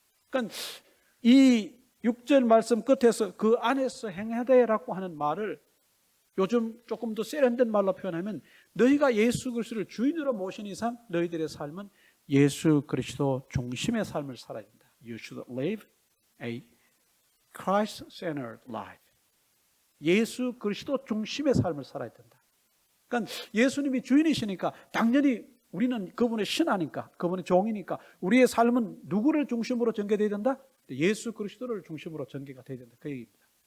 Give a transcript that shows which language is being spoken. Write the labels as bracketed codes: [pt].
[ko] 그러니까 이 6절 말씀 끝에서 그 안에서 행하되라고 하는 말을 요즘 조금 더 세련된 말로 표현하면 너희가 예수 그리스도를 주인으로 모신 이상 너희들의 삶은 예수 그리스도 중심의 삶을 살아야 된다. [en] You should live a Christ-centered life. [ko] 예수 그리스도 중심의 삶을 살아야 된다. 그러니까 예수님이 주인이시니까 당연히 우리는 그분의 신하니까, 그분의 종이니까 우리의 삶은 누구를 중심으로 전개되어야 된다? 예수 그리스도를 중심으로 전개가 되어야 된다. 그 얘기입니다.